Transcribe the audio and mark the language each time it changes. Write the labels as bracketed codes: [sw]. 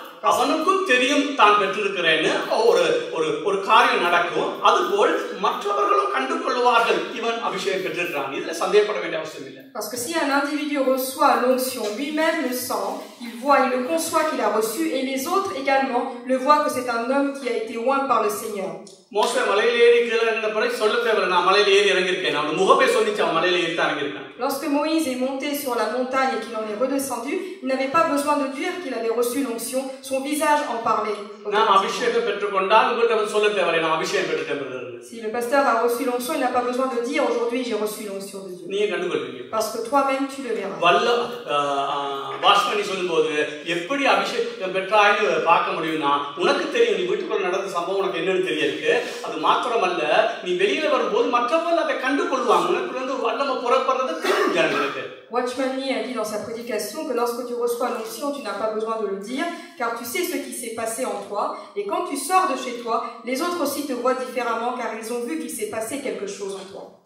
[ta] அவனுக்கும் தெரியும் தான் பெற்றிருக்கிறேன்னு ஒரு காரியம் நடக்கும். அதுபோல் மற்றவர்களும் கண்டுகொள்வார்கள் இவன் அபிஷேகம் பெற்றிருக்கிறான். இதுல சந்தேகப்பட வேண்டிய அவசியம் இல்லை. [fr] Parce que si un individu reçoit l'onction, lui-même le sent, il voit, il le conçoit qu'il a reçu, et les autres également le voient que c'est un homme qui a été oint par le Seigneur. [ta] மோசே மலையில ஏறி கீழே இறங்கின பிறகு சொல்ல தேவையில்லை, நான் மலையில ஏறி இறங்கியிருக்கேன். அவன் முகமே சொல்லிச்சு அவன் மலையில ஏறி தான் இறங்கியிருக்கான். [fr] Lorsque Moïse est monté sur la montagne et qu'il en est redescendu, il n'avait pas besoin de dire qu'il avait reçu l'onction, son visage en parlait. [ta] நான் அபிஷேகம் பெற்றுக்கொண்டால் உங்களுக்கு சொல்ல தேவையில்லை, நான் அபிஷேகம் பெற்றுட்டேன். [fr] Si le pasteur a reçu l'onction, il n'a pas besoin de dire aujourd'hui j'ai reçu l'onction de Dieu. [ta] நீ கண்டுகொள்வீங்க. [fr] Parce que toi-même tu le verras. [ta] வல்ல வாஸ்மணி சொல்லும்போது எப்படி அபிஷேகம் பெற்றாய்னு பார்க்க முடியும்னா உனக்கு தெரியும், நீ வீட்டுக்குள்ள நடந்த சம்பவம் உனக்கு என்னன்னு தெரியாது. அது மாத்திரமல்ல, நீ வெளியில வரும்போது மற்றவர்கள் அதை கண்டுகொள்வாங்க. உனக்கு வந்து வல்லமை புறப்படுறது தெரியும் ஜனங்களுக்கு. [fr] Watchman Nee a dit dans sa prédication que lorsque tu reçois l'onction, tu n'as pas besoin de le dire, car tu sais ce qui s'est passé en toi, et quand tu sors de chez toi, les autres aussi te voient différemment, car ils ont vu qu'il s'est passé quelque chose en toi.